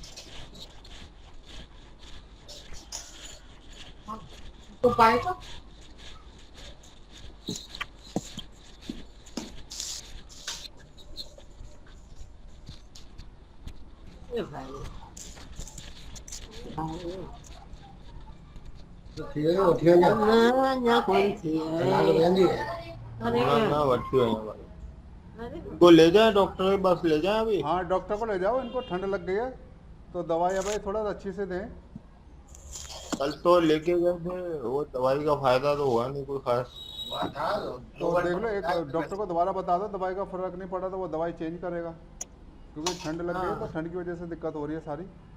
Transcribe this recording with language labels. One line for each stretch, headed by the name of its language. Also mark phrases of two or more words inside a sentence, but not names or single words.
Hindi: तो पाएगा अरे भाई
Sindhi: तो थी वञो वठी वञो।
Hindi: ना ना कौन थी कलाक है।
Sindhi: वेंदी है। अरे ना ना वठी वञो भाई, अरे
Hindi: इनको ले जाए डॉक्टर के पास ले जाए अभी। हाँ, डॉक्टर को ले जाओ, इनको ठंड लग गई है तो दवाई भाई थोड़ा सा अच्छी से दें। कल तो लेके गए थे, वो दवाई का फायदा तो हुआ नहीं कोई खास। हुआ था तो देख लो, एक डॉक्टर को दोबारा बता दो, दवाई का फर्क नहीं पड़ा तो वो दवाई चेंज करेगा, क्योंकि ठंड लग गई है तो ठंड की वजह से दिक्कत हो रही है सारी।